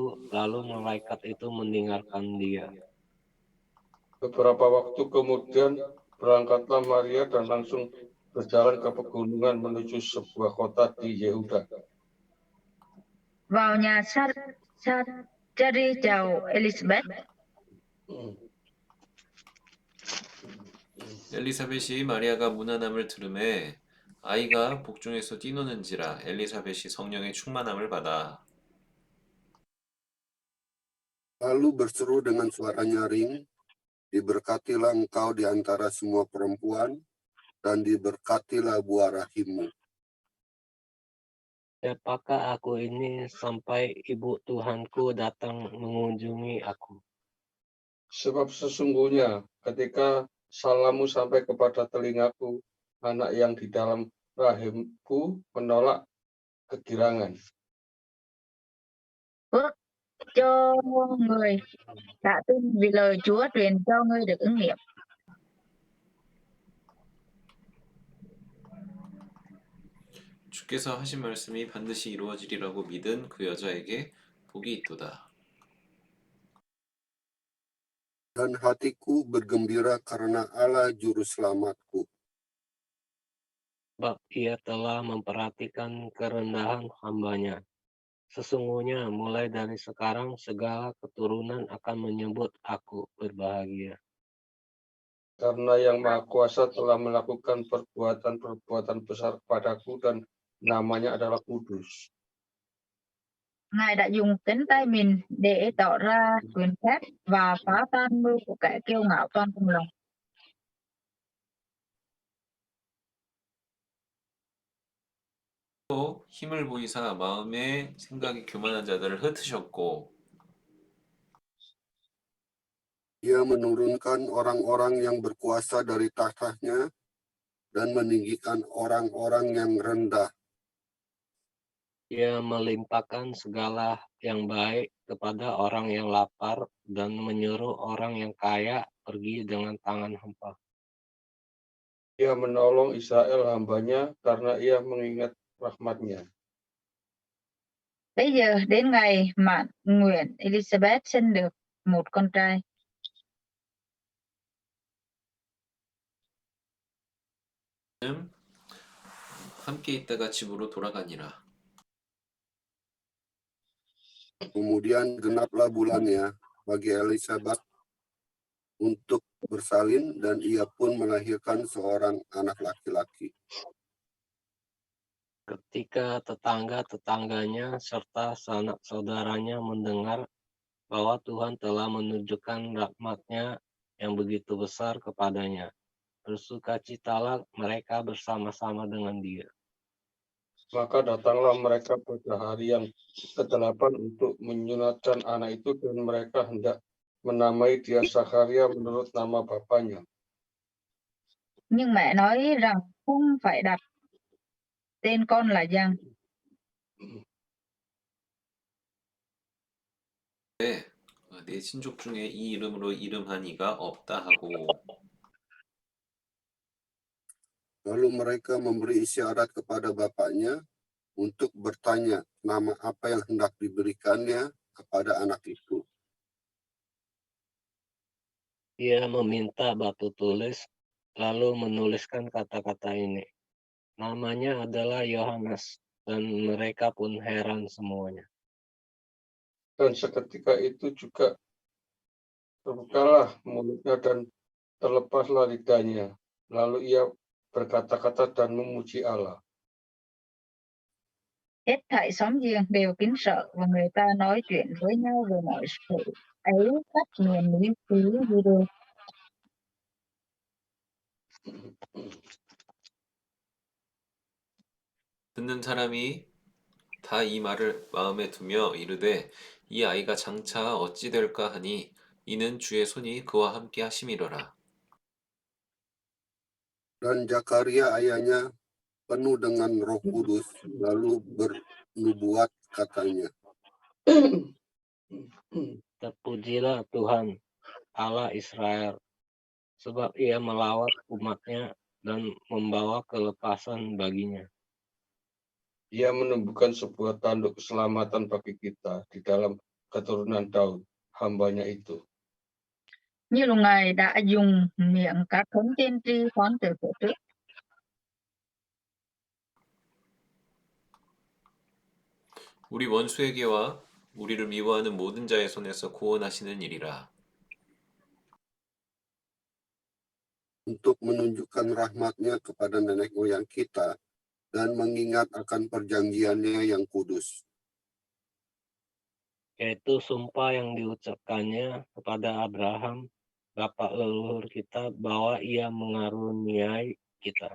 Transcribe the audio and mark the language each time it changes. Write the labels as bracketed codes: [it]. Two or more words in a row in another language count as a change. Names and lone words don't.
[id] Lalu malaikat itu meninggalkan dia. Beberapa waktu kemudian berangkatlah Maria dan langsung berjalan ke pegunungan menuju sebuah kota di Yehuda. [vi] Vào nhà Sachari chào Elizabeth. [ko] 엘리사벳이 마리아가 무난함을 들음에 아이가 복중에서 뛰노는지라 엘리사벳이 성령의 충만함을 받아 [id] Lalu berseru dengan suara nyaring, diberkatilah engkau di antara semua perempuan, dan diberkatilah buah rahimmu. Siapakah aku ini sampai ibu Tuhanku datang mengunjungi aku? Sebab sesungguhnya ketika salammu sampai kepada telingaku, anak yang di dalam rahimku menolak kegirangan. [vi] Phước cho người tạ tin vì lời Chúa truyền cho ngươi được ứng nghiệm. [ko] 주께서 하신 말씀이 반드시 이루어지리라고 믿은 그 여자에게 복이 있도다. [id] Dan hatiku bergembira karena Allah juru selamatku. sebab ia telah memperhatikan kerendahan hamba-Nya. Sesungguhnya mulai dari sekarang segala keturunan akan menyebut aku berbahagia. Karena Yang Maha Kuasa telah melakukan perbuatan-perbuatan besar kepadaku dan namanya adalah kudus. [vi] Ngài đã dùng cánh tay mình để tỏ ra quyền phép và phá tan mưu của kẻ kiêu ngạo trong lòng. [ko] 또 힘을 보이사 마음에 생각이 교만한 자들을 흩으셨고 [id] Ia menurunkan orang-orang yang berkuasa dari tahtanya dan meninggikan orang-orang yang rendah. Ia melimpahkan segala yang baik kepada orang yang lapar dan menyuruh orang yang kaya pergi dengan tangan hampa. Ia menolong Israel hambanya karena ia mengingat rahmat-Nya. [vi] Bây giờ đến ngày mãn nguyện Elizabeth sinh được một con trai. [ko] 함께 있다가 집으로 돌아가니라. [id] Kemudian genaplah bulannya bagi Elizabeth untuk bersalin dan ia pun melahirkan seorang anak laki-laki. Ketika tetangga-tetangganya serta sanak saudaranya mendengar bahwa Tuhan telah menunjukkan rahmat-Nya yang begitu besar kepadanya, bersukacitalah mereka bersama-sama dengan dia. Maka datanglah mereka pada hari yang ke-8 untuk menyunatkan anak itu dan mereka hendak menamai dia Zakaria menurut nama bapaknya. [vi] Nhưng mẹ nói rằng không phải đặt tên con là Giăng. [ko] 내 친족 중에 이 이름으로 이름한 이가 없다 하고 [id] Lalu mereka memberi isyarat kepada bapaknya untuk bertanya nama apa yang hendak diberikannya kepada anak itu. Ia meminta batu tulis, lalu menuliskan kata-kata ini. Namanya adalah Yohanes, dan mereka pun heran semuanya. Dan seketika itu juga terbukalah mulutnya dan terlepaslah lidahnya. Lalu ia berkata-kata dan memuji Allah. [vi] Hết thảy xóm giềng đều kính sợ và người ta nói chuyện với nhau về mọi sự ấy khắp miền núi xứ Judo. [ko] 듣는 사람이 다 이 말을 마음에 두며 이르되 이 아이가 장차 어찌 될까 하니 이는 주의 손이 그와 함께 하심이로라. [id] Dan Zakaria ayahnya penuh dengan Roh Kudus, lalu bernubuat katanya, Terpujilah Tuhan, Allah Israel, sebab ia melawat umat-Nya dan membawa kelepasan baginya. Ia menumbuhkan sebuah tanduk keselamatan bagi kita di dalam keturunan Daud, hambanya itu. [vi] Như là Ngài đã dùng miệng các thống tiên tri phán từ thuở trước. [ko] 우리 원수에게와 우리를 미워하는 모든 자의 손에서 구원하시는 일이라. [id] untuk menunjukkan rahmat-Nya kepada nenek moyang kita dan mengingat akan perjanjiannya yang kudus. Yaitu sumpah yang diucapkannya kepada Abraham, bapak leluhur kita, bahwa ia mengaruniai kita.